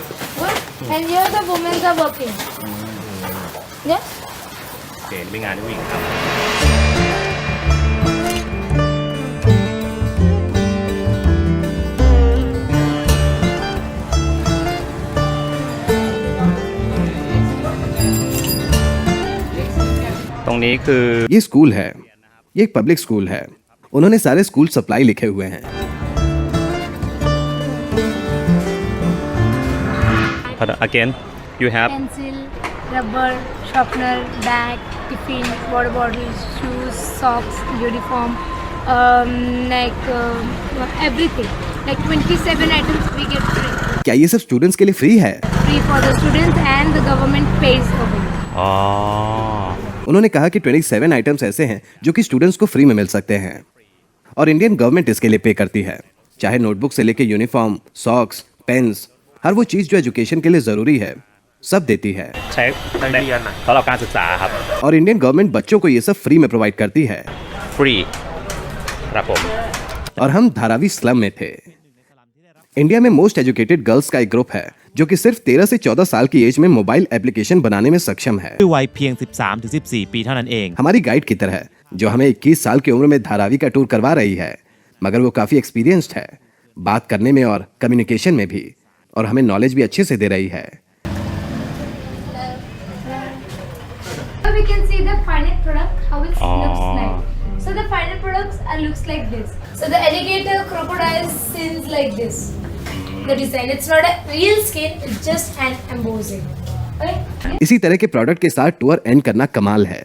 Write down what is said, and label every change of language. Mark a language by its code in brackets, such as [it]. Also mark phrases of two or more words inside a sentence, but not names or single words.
[en] Good. And here the women are working. Yes. [th] โอเคนี่เป็นงานที่ผู้หญิงทำ ตรงนี้คือ [hi] ये स्कूल है, ये एक [en] public school [hi] है। उन्होंने सारे [en] school supply [hi] लिखे हुए हैं। [en] again you have Pencil, rubber, sharpener, bag, tiffin, water bottles, shoes, socks, uniform, everything. Like 27 items we get free. [hi] क्या ये सब स्टूडेंट्स के लिए फ्री है? [en] Free for the students and the government pays for it. [th] อ๋อ [hi] उन्होंने कहा कि 27 आइटम्स ऐसे हैं जो कि स्टूडेंट्स को फ्री में मिल सकते हैं और [en] Indian government [hi] इसके लिए पे करती है, चाहे नोटबुक से लेके यूनिफॉर्म, सॉक्स, पेन्स, हर वो चीज जो एजुकेशन के लिए जरूरी है सब देती है। [th] ใช้ตั้งแต่สำหรับการศึกษาครับ [hi] और [en] Indian government [hi] बच्चों को ये सब फ्री में प्रोवाइड करती है। [th] ฟรีครับผม [hi] और हम धारावी स्लम में थे। इंडिया में [en] most educated girls [hi] का एक ग्रुप है जो कि सिर्फ 13 से 14 साल की एज में [en] mobile application [hi] बनाने में सक्षम है। [th] ด้วยวัยเพียง 13-14 ปีเท่านั้นเอง [hi] हमारी गाइड की तरह, जो हमें 21 साल की उम्र में धारावी का टूर करवा रही है, मगर वो काफी एक्सपीरियंस्ड है बात करने में और कम्युनिकेशन में भी, और हमें नॉलेज भी अच्छे से दे रही है। [en] So we can see the final product, how it looks like. So the final products looks like this. So the alligator, crocodile scenes like this. The design, it's not a real skin, it's just an embossing. Okay? [hi] इसी तरह के प्रोडक्ट के साथ [en] tour end [hi] करना कमाल है।